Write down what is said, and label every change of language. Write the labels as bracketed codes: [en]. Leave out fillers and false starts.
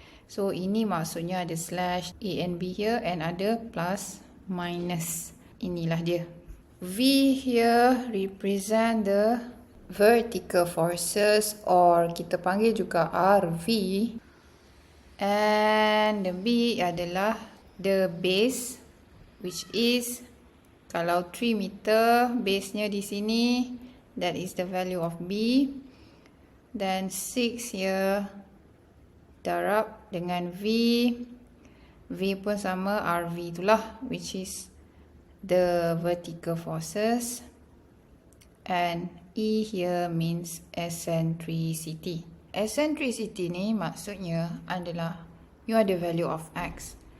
[en] So [ms] ini maksudnya ada [en] slash A and B here and ada plus minus. [ms] Inilah dia. [en] V here represent the vertical forces, or [ms] kita panggil juga [en] RV. And the B adalah the base, which is [ms] kalau 3 meter, base-nya di sini, [en] that is the value of B. Then 6 here, [ms] darab dengan [en] V. V [ms] pun sama, [en] RV [ms] itulah, [en] which is the vertical forces. And E here means eccentricity. [ms] Eccentricity ni maksudnya adalah you ada [en] value of X.